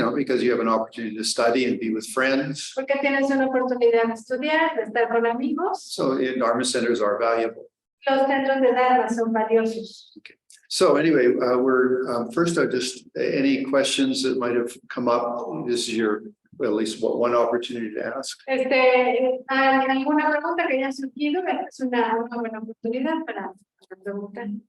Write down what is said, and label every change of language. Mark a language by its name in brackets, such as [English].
[English] Because you have an opportunity to study and be with friends. [Spanish] Porque tienes una oportunidad de estudiar, de estar con amigos. [English] So Dharma centers are valuable. [Spanish] Los centros de Dharma son valiosos. [English] Okay. So anyway, we're first, any questions that might have come up. This is your, well, at least one opportunity to ask. [Spanish] ¿Alguna pregunta que haya surgido? Esta es una buena oportunidad para preguntar.